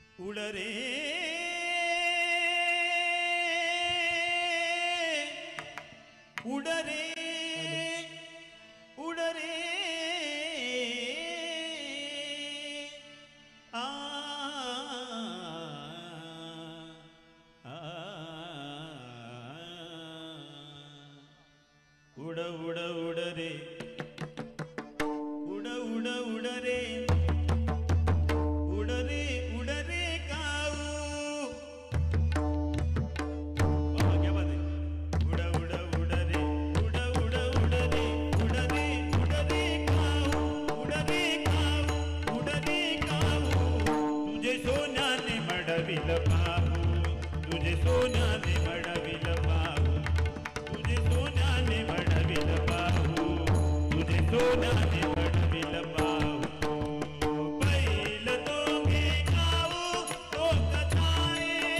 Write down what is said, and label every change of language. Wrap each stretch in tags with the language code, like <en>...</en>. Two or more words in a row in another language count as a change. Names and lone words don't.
<mr>उड रे उड रे उड रे आ उड उड उड रे उड उड उड रे उड रे काऊ बाबा</mr> <hi>क्या बात है</hi> <mr>उड उड उड रे उड उड उड रे उड रे काऊ उड रे काऊ तुझे सोन्याने मडविल पाहू तुझे सोन्याने मडविल पाहू तुझे सोन्याने मडविल पाहू तुझे सोन्याने मडविल पाहू बैल दोघे गाऊ तो कथाए</mr>